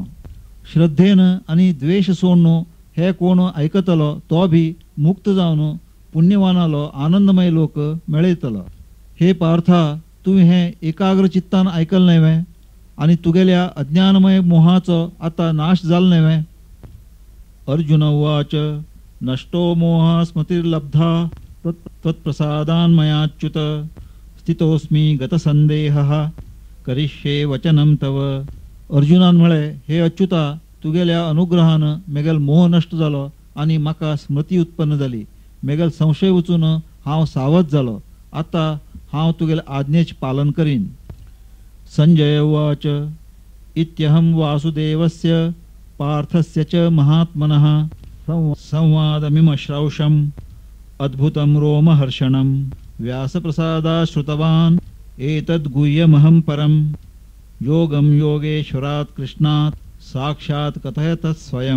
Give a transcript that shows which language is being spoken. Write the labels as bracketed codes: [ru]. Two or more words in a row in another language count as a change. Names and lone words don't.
[kok] श्रद्धेन आनी द्वेष सोडून हे कोण आयकतलो तो भी मुक्त जावन पुण्यवानालो आनंदमय लोक मेळयतलो. हे पार्था तुवें हे एकाग्र चित्तान आयकल न्हय आनी तुगेल्या अज्ञानमय मोहाचो आता नाश जालो न्हय. [sa] अर्जुन उवाच नष्टो मोह स्मृतिर्लब्धा त्वत्प्रसादान् मयाच्युत स्थितोऽस्मि गतसंदेहः करिष्ये वचनं तव. [kok] अर्जुनान म्हळे हे अच्युता तुगेल्या अनुग्रहान मेगेल मोह नष्ट जालो आनी म्हाका स्मृती उत्पन्न जाली. मेगेल संशय वचून हांव सावध जालो. आता हांव तुगेल्या आज्ञेचें पालन करीन. [sa] संजय उवाच इत्यहं वासुदेवस्य पार्थस्य च महात्मनः संवादमिमश्रौषम् अद्भुतं रोमहर्षणं व्यासप्रसादात् श्रुतवान् एतद्गुह्यमहं परं योगं योगेश्वरात् कृष्णात् साक्षात् कथयत स्वयं.